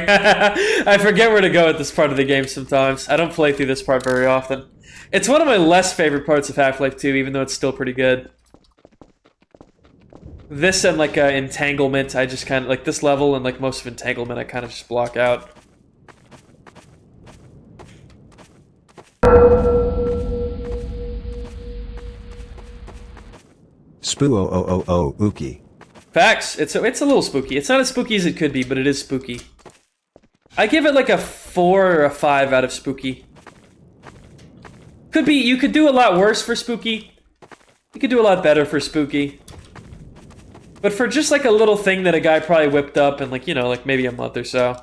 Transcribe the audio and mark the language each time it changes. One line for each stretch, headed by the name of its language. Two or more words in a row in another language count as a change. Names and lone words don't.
English: I forget where to go at this part of the game sometimes. I don't play through this part very often. It's one of my less favorite parts of Half-Life 2, even though it's still pretty good. This and like Entanglement, I just kind of like this level and like most of Entanglement, I kind of just block out. Spoo-o-o-o-o-ookie. Facts. It's a little spooky. It's not as spooky as it could be, but it is spooky. I give it like a 4 or a 5 out of spooky. Could be, you could do a lot worse for spooky. You could do a lot better for spooky. But for just like a little thing that a guy probably whipped up in like, you know, like maybe a month or so.